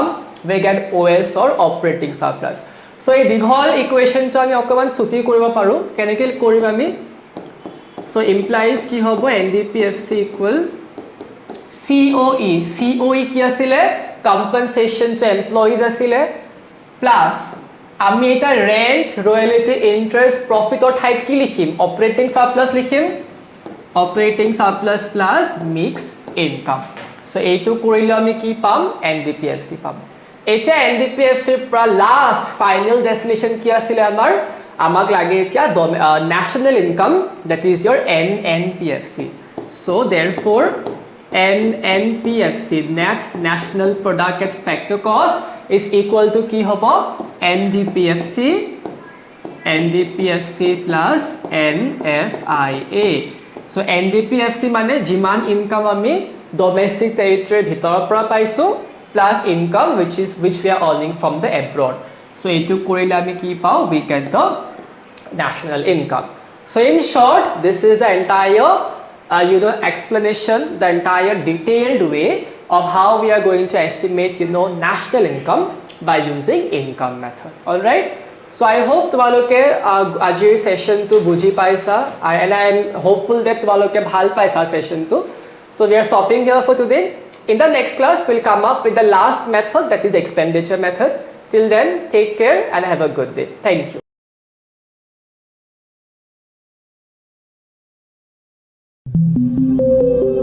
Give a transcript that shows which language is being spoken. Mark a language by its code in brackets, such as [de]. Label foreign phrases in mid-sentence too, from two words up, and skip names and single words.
[en] We get OS or operating surplus. [as] So এই দীঘল ইকুৱেশ্যনটো আমি অকমান ছুটি কৰিব পাৰো. কেনেকৈ কৰিম আমি? [en] So implies [as] কি হ'ব? [en] NDPFC equal COE. [as] COE কি আছিলে? [en] Compensation to employees [as] আছিলে, প্লাস আমি এটা [en] rent, royalty, interest, profit or [as] ঠাইত কি লিখিম? [en] Operating surplus লিখিম. Operating surplus plus mixed income. [as] So এইটো কৰিলে আমি কি পাম? NDPFC পাম. এটা NDPFC পৰা [en] last final destination [as] কি আছিলে আমাৰ? আমাক লাগে এতিয়া [en] national income, that is your NNPFC. So therefore NNPFC, net national product at factor cost, is equal to [as] কি হ'ব? [en] NDPFC plus NFIA. [as] So NDPFC মানে যিমান ইনকাম আমি [en] domestic territoryৰ [as] ভিতৰৰ পৰা পাইছো [en] plus income which we are earning from the abroad. [as] So এইটো কৰিলে আমি কি পাওঁ? [en] We get the national income. So in short, this is the entire explanation, the entire detailed way of how we are going to estimate national income by using income method. All right. So I hope [as] তোমালোকে আজিৰ সেশনটো বুজি পাইছা, [en] and I am hopeful that [as] তোমালোকে ভাল পাইছা সেশনটো. [en] So we are stopping here for today. In the next class, we'll come up with the last method, that is expenditure method. Till then, take care and have a good day. Thank you.